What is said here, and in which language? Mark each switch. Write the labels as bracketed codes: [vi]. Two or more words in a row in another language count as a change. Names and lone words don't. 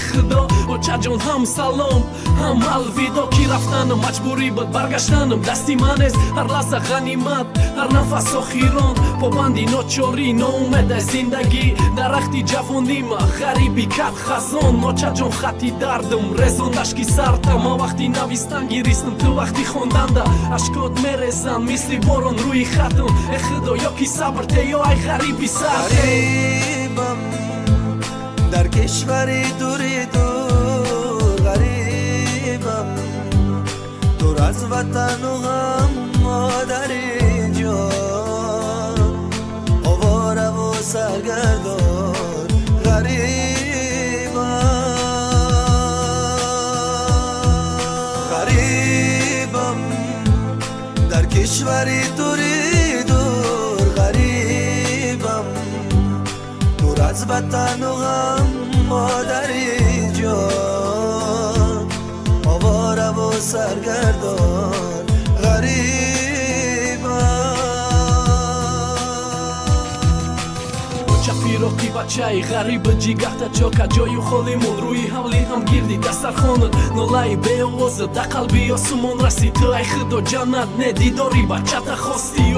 [tg] худо очаҷон ҳам салом ҳам алвидо ки рафтанам маҷбурӣ буд баргаштанам дасти манест ҳар лаҳза ғанимат ҳар нафас охирон побанди ночорӣ ноумеда зиндагӣ дарахти ҷавонима ғарибӣ кард хазон ночаҷон хати дардам резон ашки сартам ма вақти навистан гиристам ту вақти хонданда ашкот мерезанд мисли борон рӯи хатам э худо ё ки сабр те ё ай ғариби сарте [fa] غریبم در کشوری دوری دور غریبم دور از وطن و غم مادری جان آواره و سرگردان غریبم در کشوری دوری دور غریبم دور از وطن و غم مادری جان آواره و سرگردان [tg] фироқи бачаи ғариба ҷигарта ҷока ҷою холимон рӯи ҳавли ҳам гирди дастархонат нолаи беовоза да қалби осмон раси ту ай худо ҷаннат не дидори бачата хости ё